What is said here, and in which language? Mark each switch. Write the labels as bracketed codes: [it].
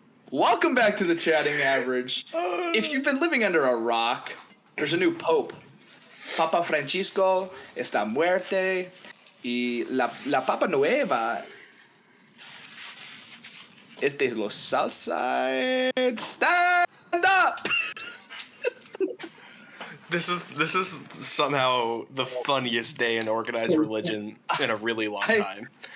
[en] Welcome back to the Chatting Average. If you've been living under a rock, there's a new pope. [es] Papa Francisco está muerte y la Papa Nueva es de los Southside. [en] Stand up! This is somehow the funniest day in organized religion in a really long time.